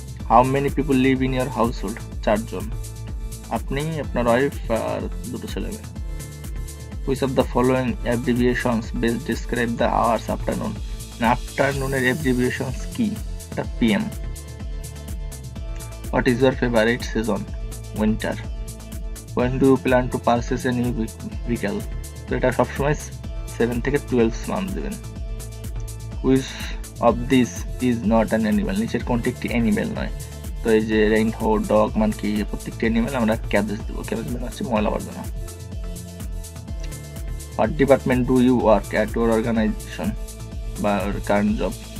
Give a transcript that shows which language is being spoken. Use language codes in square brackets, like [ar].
[en] How many people live in your household? [bn] 4 জন, আপনি, আপনার wife আর 2 ছেলে মেয়ে। [en] Which of the following abbreviations best describe the hours afternoon? [bn] আফটারনুনের abbreviations কি? এটা PM. [en] What is your favorite season? Winter. When do you plan to purchase a new vehicle? [bn] তো এটা সবসময় 7 থেকে 12 মান্থ দেবেন। [en] Which of this is not an animal? [bn] নিচের কোনটি একটি অ্যানিমেল নয়? তো এই যে রেইনহো, ডগ, মানকি, প্রত্যেকটি অ্যানিমেল আমরা ক্যাবেজ দেবো। ক্যাবেজ মানে হচ্ছে ময়লা আবর্জনা। [en] What department do you work at your organization বা current job?